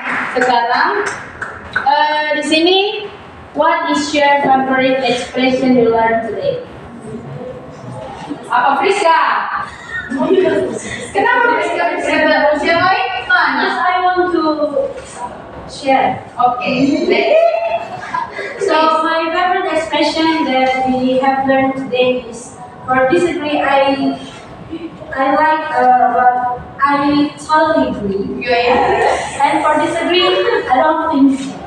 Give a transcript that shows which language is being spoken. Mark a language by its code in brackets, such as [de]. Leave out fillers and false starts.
[id] Sekarang di sini, [en] what is your favorite expression you learn today? [id] Apa Friska? Kenapa Friska terus yang lain mana? [en] Yes, I want to share. Oke. So my favorite expression that we have learned today is For disagree, I like, but I totally agree. Yeah. And for disagree, I don't think so.